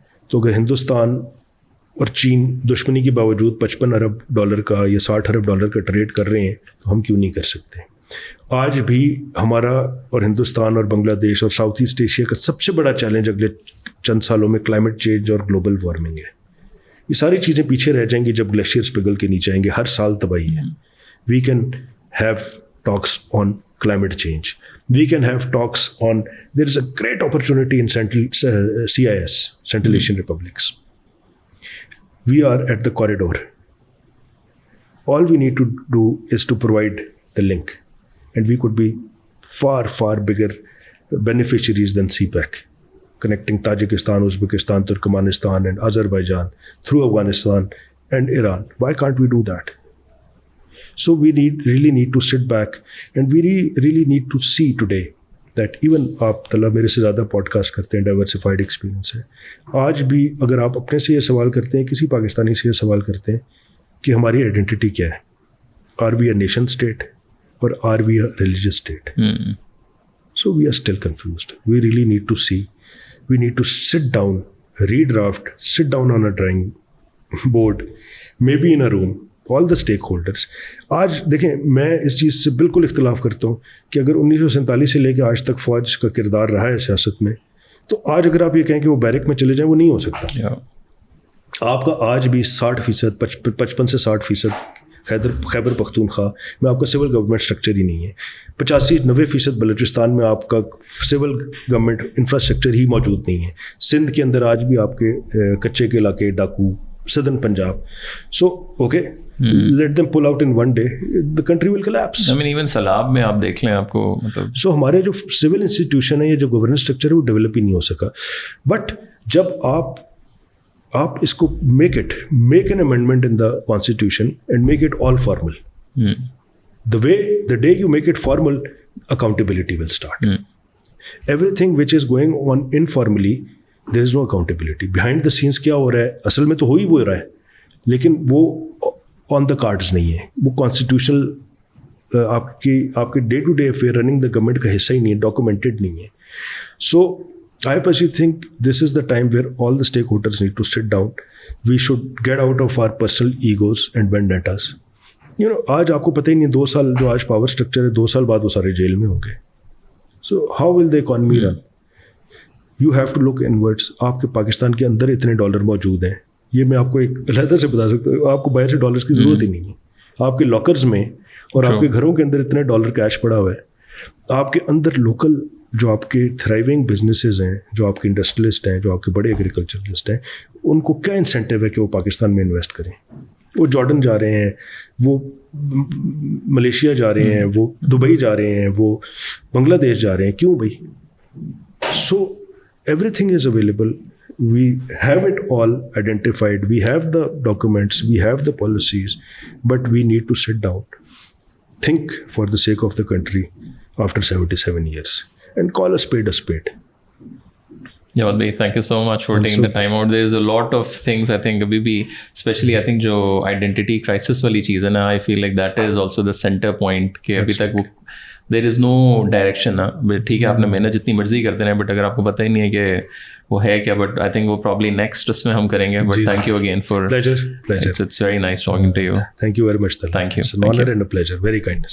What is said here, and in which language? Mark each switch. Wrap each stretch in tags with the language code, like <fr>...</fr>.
<ur>تو اگر ہندوستان اور چین دشمنی کے باوجود $55 ارب کا یا $60 ارب کا ٹریڈ کر رہے ہیں, تو ہم کیوں نہیں کر سکتے؟ آج بھی ہمارا اور ہندوستان اور بنگلہ دیش اور ساؤتھ ایسٹ ایشیا کا سب سے بڑا چیلنج اگلے چند سالوں میں کلائمیٹ چینج اور گلوبل وارمنگ ہے. یہ ساری چیزیں پیچھے رہ جائیں گی جب گلیشیئرس پگھل کے نیچے آئیں گے. ہر سال تباہی ہے.</ur> <en>We can have talks on climate change. We can have talks on, there is a great opportunity in CIS, Central Asian Republics. We are at the corridor. All we need to do is to provide the link, and we could be far, far bigger beneficiaries than CPEC, connecting Tajikistan, Uzbekistan, Turkmenistan and Azerbaijan through Afghanistan and Iran. Why can't we do that? So we really need to sit back, and we really need to see today that even</en> <ur>آپ طلب میرے سے زیادہ pod cost کرتے ہیں, diversified experience ہے. آج بھی اگر آپ اپنے سے یہ سوال کرتے ہیں, کسی پاکستانی سے یہ سوال کرتے ہیں کہ ہماری آئیڈینٹی کیا ہے.</ur> <en>Are we a nation state اور are we a religious state? So we are still confused. We really need to see. We need to sit down, redraft, sit down on a drawing board, maybe in a room, all the stakeholders.</en> <ur>آج دیکھیں میں اس چیز سے بالکل اختلاف کرتا ہوں کہ اگر 1947 سے لے کے آج تک فوج کا کردار رہا ہے سیاست میں, تو آج اگر آپ یہ کہیں کہ وہ بیرک میں چلے جائیں, وہ نہیں ہو سکتا. آپ کا آج بھی 60%, 55 سے 60% خیبر پختونخوا میں آپ کا سول گورنمنٹ اسٹرکچر ہی نہیں ہے. 85-90% بلوچستان میں آپ کا سول گورنمنٹ انفراسٹرکچر ہی موجود نہیں ہے. سندھ کے اندر آج بھی آپ کے کچے کے علاقے, ڈاکو, southern Punjab.</ur> <en>So okay, let them pull out in one day, the country will collapse. I mean even</en> <ur>سیلاب میں آپ دیکھ لیں آپ کو مطلب. سو ہمارے جو سول انسٹیٹیوشن ہے یا جو گورننس اسٹرکچر ہے وہ ڈیولپ ہی نہیں ہو سکا.</ur> <en>but</en> <ur>جب آپ اس کو</ur> <en>Make an amendment in the constitution and make it all formal. The day you make it formal, accountability will start. Everything which is going on informally, there is no accountability. Behind the scenes</en> <ur>کیا ہو رہا ہے, اصل میں تو ہو ہی وہ رہا ہے, لیکن وہ</ur> <en>on the cards</en> <ur>نہیں ہے. وہ کانسٹیٹیوشنل آپ کے</ur> <en>day to day affair running the government</en> <ur>کا حصہ ہی نہیں ہے, ڈاکومنٹڈ نہیں ہے.</ur> <en>So I personally think this is the time where all the stakeholders need to sit down. We should get out of our personal egos and vendettas.</en> <ur>آج آپ کو پتہ ہی نہیں, 2 سال جو آج پاور اسٹرکچر ہے, 2 سال بعد وہ سارے جیل میں ہوں گے.</ur> <en>So how will the economy run? You have to look inwards.</en> <ur>آپ کے پاکستان کے اندر اتنے ڈالر موجود ہیں, یہ میں آپ کو ایک علیحدہ سے بتا سکتا ہوں, آپ کو باہر سے ڈالرس کی ضرورت ہی نہیں ہے. آپ کے لاکرز میں اور آپ کے گھروں کے اندر اتنے ڈالر کیش پڑا ہوا ہے. آپ کے اندر لوکل جو آپ کے تھرائیونگ بزنسز ہیں, جو آپ کے انڈسٹریلسٹ ہیں, جو آپ کے بڑے ایگریکلچرلسٹ ہیں, ان کو کیا انسینٹیو ہے کہ وہ پاکستان میں انویسٹ کریں؟ وہ جارڈن جا رہے ہیں, وہ ملیشیا جا رہے ہیں, وہ دبئی جا رہے ہیں, وہ بنگلہ دیش جا رہے ہیں. کیوں بھائی؟</ur> <en>So everything is available. We have it all identified, we have the documents, we have the policies, but we need to sit down, think for the sake of the country after 77 years and call a spade a spade. Jawad bhai, thank you so much for taking the time out. There is a lot of things I think</en> <ur>abhi bhi,</ur> <en>especially I think</en> <ur>jo identity crisis wali cheez hai na,</ur> <en>I feel like that is also the center point</en> <ur>کہ ابھی تک وہ</ur> <en>there is no direction نا.</en> <ur>ٹھیک ہے آپ نے محنت جتنی مرضی کرتے رہیں, بٹ اگر آپ کو پتہ ہی نہیں ہے کہ وہ ہے کیا,</ur> <en>but I think</en> <ur>وہ</ur> <en>probably next</en> <ur>اس میں ہم کریں گے.</ur> <en>But thank you again for pleasure. It's very nice talking to you. Thank you very much. Thank you. It's an honor and a pleasure. Very kind.</en>